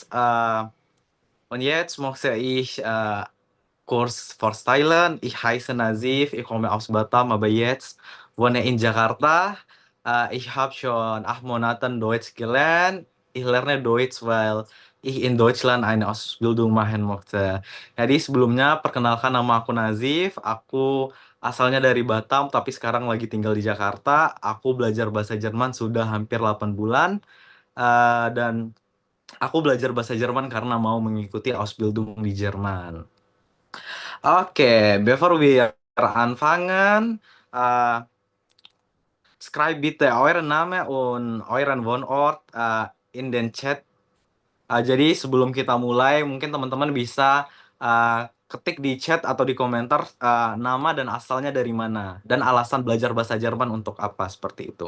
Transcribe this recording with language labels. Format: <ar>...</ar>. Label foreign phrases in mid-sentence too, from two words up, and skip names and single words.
<de>Und jetzt möchte ich Kurs vorstellen. Ich heiße Nazif, ich komme aus Batam, aber jetzt wohne in Jakarta. Ich habe schon 8 Monate Deutsch gelernt. Ich lerne Deutsch, weil ich in Deutschland eine Ausbildung machen möchte.</de> <id>Jadi sebelumnya perkenalkan nama aku Nazif. Aku asalnya dari Batam, tapi sekarang lagi tinggal di Jakarta. Aku belajar bahasa Jerman sudah hampir 8 bulan. Dan aku belajar bahasa Jerman karena mau mengikuti Ausbildung di Jerman. Oke,</id> <de>bevor wir anfangen, schreibt bitte euren Namen und euren Wohnort in den Chat.</de> <id>Jadi sebelum kita mulai, mungkin teman-teman bisa ketik di chat atau di komentar nama dan asalnya dari mana dan alasan belajar bahasa Jerman untuk apa seperti itu.</id>